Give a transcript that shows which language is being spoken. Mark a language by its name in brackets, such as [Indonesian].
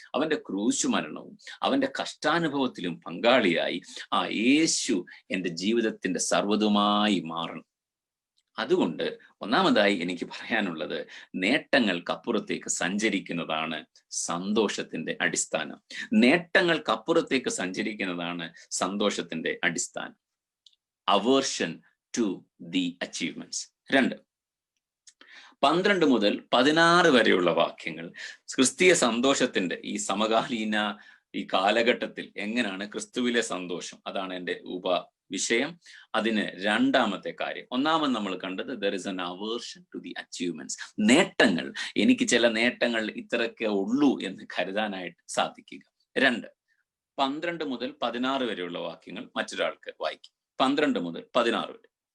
[Malayalam] അവന്റെ ക്രൂശ് മരണവും അവന്റെ കഷ്ടാനുഭവത്തിലും പങ്കാളിയായി ആ യേശു എൻ്റെ ജീവിതത്തിന്റെ സർവ്വതുമായി മാറണം. അതുകൊണ്ട് ഒന്നാമതായി എനിക്ക് പറയാനുള്ളത്, നേട്ടങ്ങൾക്കപ്പുറത്തേക്ക് സഞ്ചരിക്കുന്നതാണ് സന്തോഷത്തിന്റെ അടിസ്ഥാനം. നേട്ടങ്ങൾക്കപ്പുറത്തേക്ക് സഞ്ചരിക്കുന്നതാണ് സന്തോഷത്തിന്റെ അടിസ്ഥാനം. [English] Aversion to the achievements. [Malayalam] 2, 12 മുതൽ 16 വരെയുള്ള വാക്യങ്ങൾ ക്രിസ്തീയ സന്തോഷത്തിന്റെ ഈ സമകാലീന ഈ കാലഘട്ടത്തിൽ എങ്ങനെയാണ് ക്രിസ്തുവിലെ സന്തോഷം, അതാണ് എൻ്റെ ഉപവിഷയം. അതിന് 2ാമത്തെ കാര്യം. ഒന്നാമത് നമ്മൾ കണ്ടത് [English] there is an aversion to the achievements. [Malayalam] നേട്ടങ്ങൾ, എനിക്ക് ചില നേട്ടങ്ങൾ ഇത്രയൊക്കെ ഉള്ളൂ എന്ന് കരുതാനായിട്ട് സാധിക്കുക. 2, 12 മുതൽ 16 വരെയുള്ള വാക്യങ്ങൾ മറ്റൊരാൾക്ക് വായിക്കും. 12 മുതൽ 16 വരെ.